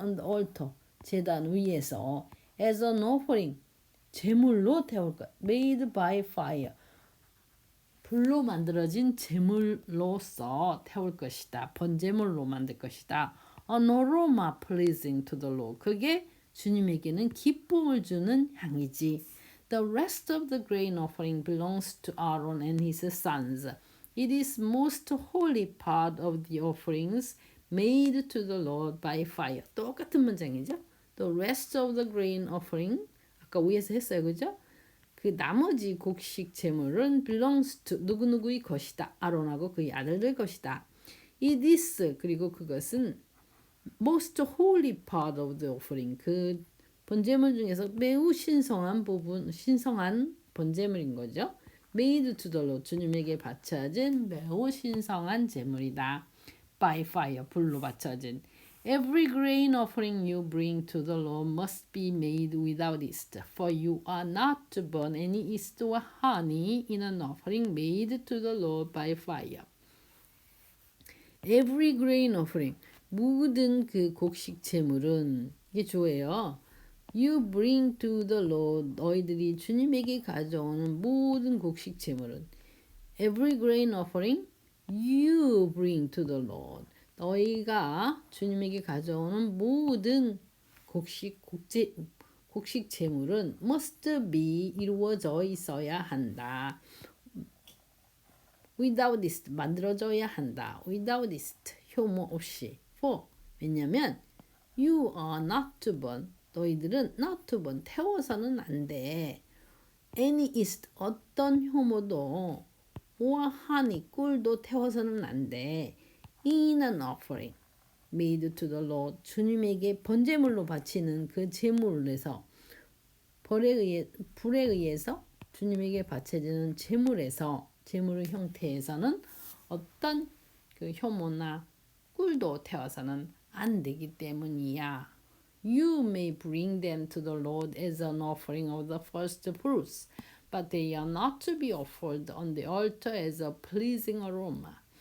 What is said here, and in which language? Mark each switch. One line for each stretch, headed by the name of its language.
English: on the altar,
Korean: 제단 위에서
English: as an offering,
Korean: 제물로 태울 것.
English: made by fire,
Korean: 불로 만들어진 제물로서 태울 것이다. 번제물로 만들 것이다.
English: An aroma pleasing to the Lord.
Korean: 그게 주님에게는 기쁨을 주는 향이지.
English: The rest of the grain offering belongs to Aaron and his sons. It is most holy part of the offerings made to the Lord by fire.
Korean: 똑같은 문장이죠.
English: The rest of the grain offering,
Korean: 아까 위에서 했어요, 그죠? 그 나머지 곡식 제물은
English: belongs to
Korean: 누구누구의 것이다. 아론하고 그의 아들들 것이다.
English: It is,
Korean: 그리고 그것은
English: most holy part of the offering,
Korean: 그 번제물 중에서 매우 신성한 번제물인 거죠.
English: Made to the Lord,
Korean: 주님에게 바쳐진 매우 신성한 제물이다.
English: By fire,
Korean: 불로 바쳐진.
English: Every grain offering you bring to the Lord must be made without yeast, for you are not to burn any yeast or honey in an offering made to the Lord by fire. Every grain offering,
Korean: 모든 그 곡식 제물은, 이게 주어예요.
English: You bring to the Lord,
Korean: 너희들이 주님에게 가져오는 모든 곡식 제물은
English: every grain offering you bring to the Lord,
Korean: 너희가 주님에게 가져오는 모든 곡식 제물은
English: must be,
Korean: 이루어져 있어야 한다.
English: without yeast,
Korean: 만들어져야 한다. without yeast, 효모 없이.
English: for,
Korean: 왜냐면
English: you are not to burn,
Korean: 너희들은
English: not to burn,
Korean: 태워서는 안 돼.
English: any yeast,
Korean: 어떤 효모도
English: or honey,
Korean: 꿀도 태워서는 안 돼.
English: in an offering made to the Lord,
Korean: 주님에게 번제물로 바치는 그 제물에서, 불에 의해서 주님에게 바쳐지는 제물의 형태에서는 어떤 그 효모나 꿀도 태워서는 안 되기 때문이야.
English: You may bring them to the Lord as an offering of the first fruits, but they are not to be offered on the altar as a pleasing aroma.